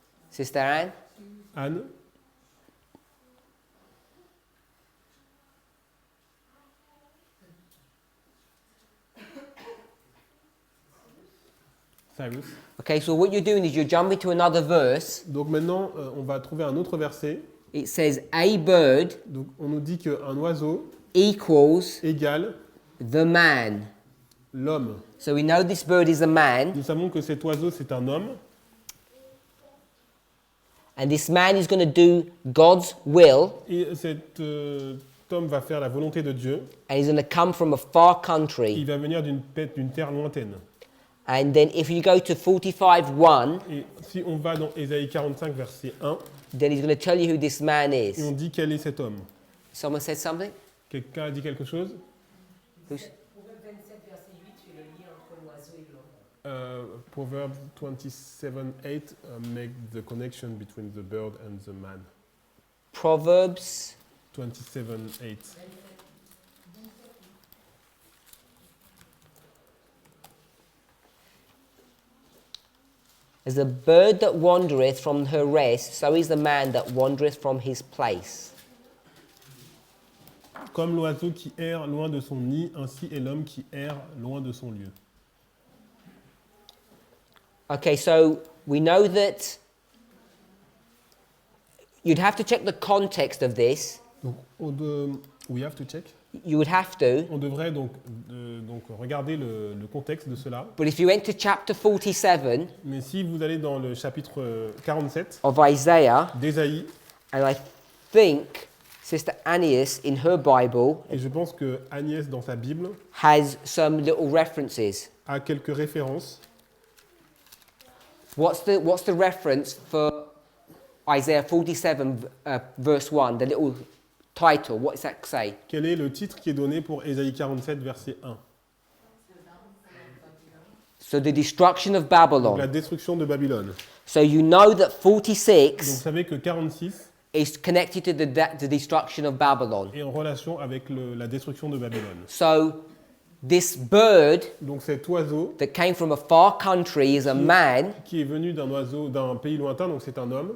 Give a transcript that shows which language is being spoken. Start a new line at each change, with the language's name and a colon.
English: Sister Anne? Anne? Cyrus. Okay, so what you're doing is you're jumping to another verse.
French: Donc maintenant, on va trouver un autre verset.
English: It says a bird
French: Donc on nous dit qu'un oiseau
English: equals
French: égale
English: the man.
French: l'homme.
English: So we know this bird is a man,
French: Nous savons que cet oiseau, c'est un homme.
English: and this man is going to do God's will,
French: Et cet homme va faire la volonté de Dieu.
English: and he's going to come from a far
French: Il
English: country.
French: va venir d'une terre lointaine.
English: And then if you go to 45:1,
French: Et si on va dans Ésaïe 45, verset 1,
English: then he's going to tell you who this man
French: et
English: is.
French: on dit quel est cet homme.
English: Someone said something?
French: Quelqu'un a dit quelque chose?
English: Who's-
French: Proverbe 27, verset 8, fait le lien entre l'oiseau et l'homme.
English: Proverbs 27:8 make the connection between the bird and the man. Proverbs 27:8. As a bird that wandereth from her rest, so is the man that wandereth from his place.
French: Comme l'oiseau qui erre loin de son nid, ainsi est l'homme qui erre loin de son lieu.
English: Okay, so we know that you'd have to check the context of this. Donc, we have to check. You would have to.
French: On devrait donc regarder le contexte de cela.
English: But if you went to chapter 47
French: Mais si vous allez dans le chapitre 47
English: of Isaiah,
French: d'Ésaïe,
English: and I think Sister Annius in her Bible
French: et je pense que Agnès dans sa Bible
English: has some little references.
French: a quelques références.
English: What's the reference for Isaiah 47 verse 1, the little title? What does that say?
French: Quel est le titre qui est donné pour Ésaïe 47, verset 1?
English: So the destruction of
French: Donc,
English: Babylon.
French: la destruction de Babylone.
English: So you know that
French: Donc vous
English: 46
French: savez que 46
English: is connected to the destruction of Babylon.
French: est en relation avec la destruction de Babylone.
English: So this bird
French: Donc cet oiseau
English: that came from a far country is a man,
French: qui est venu d'un pays lointain, donc c'est un homme,